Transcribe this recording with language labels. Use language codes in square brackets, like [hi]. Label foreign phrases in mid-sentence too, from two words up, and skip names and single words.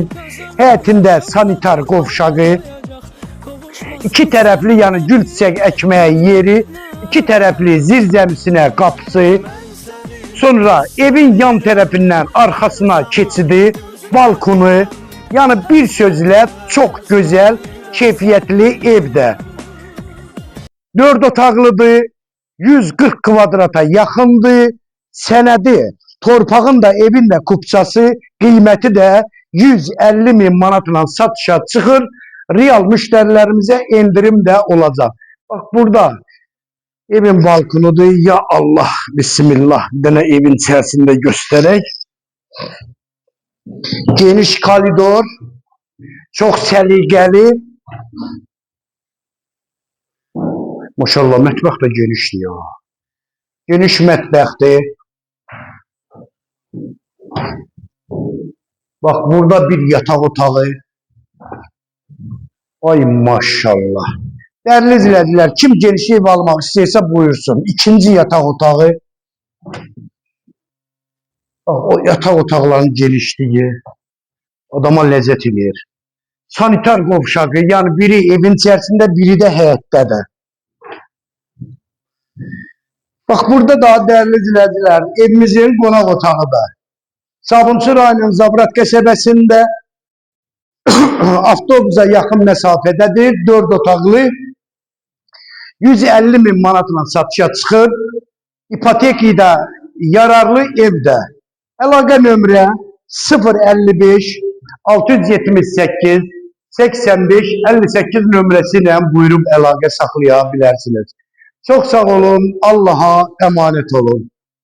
[az] Həyətində sanitar qovşağı, iki tərəfli, yəni gül, çiçək əkməyə yeri, iki tərəfli zirzəmisinə qapısı, sonra evin yan tərəfindən arxasına keçidi, balkonu, yəni bir sözlə [tr] çok güzel, [az] keyfiyyətli evdə. 4 otaqlıdır, 140 kvadrata yaxındır, sənədi, torpağın da evin də kupçası, qiyməti də 150 bin manatla satışa çıxır, [tr] real müşterilerimize indirim de olacak. [az] Bak, burada evin balkonudur. [ar] Ya Allah, [az] bismillah, bir dənə evin içerisinde göstererek. Geniş koridor, çok səliqəli. Maşallah, mətbəx də genişdir ya. Geniş mətbəxdir. [tr] Bak, burada bir yatak otağı. Ay maşallah. Değerli izleyiciler, kim geniş ev almak isterse buyursun. İkinci yatak otağı. [az] Bak, o yatak otaqların genişliği adama lezzet verir. Sanitar qovşağı, yani biri evin içerisinde, biri de həyətdədir. [tr] Bak, burada da değerli izleyiciler, [az] evimizin qonaq otağı da. Sabunçu rayonunun Zabrat qəsəbəsində avtobusa yaxın məsafədədir. 4 otaqlı, 150 bin manatla satışa çıxır. İpoteki də yararlı evdə. Əlaqə nömrə 055 678 85 58 nömrəsi ilə buyurub əlaqə saxlaya bilərsiniz. [tr] Çok sağ olun, Allah'a emanet olun.